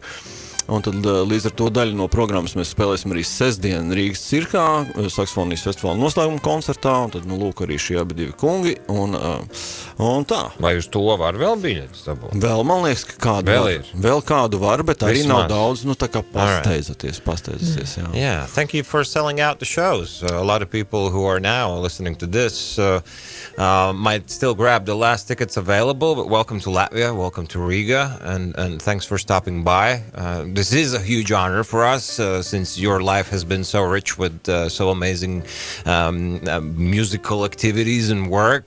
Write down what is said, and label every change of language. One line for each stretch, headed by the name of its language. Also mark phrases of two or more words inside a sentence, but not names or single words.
Latvian: Un tad līdz ar to daļu no programmas mēs spēlēsim arī sestdien Rīgas cirkā, saksofonijas festivāla noslēguma koncertā, un tad, lūk, arī šie abi divi kungi, un tā. Vai uz to var vēl biļetes dabūt? Vēl, man liekas, ka kādu vēl var. Vēl kādu var, bet arī Vismaz. Nav daudz, tā kā pasteidzieties, jā.
English: Yeah, thank you for selling out the shows. A lot of people who are now listening to this might still grab the last tickets available, but welcome to Latvia, welcome to Riga, and thanks for stopping by. This is a huge honor for us since your life has been so rich with so amazing musical activities and work.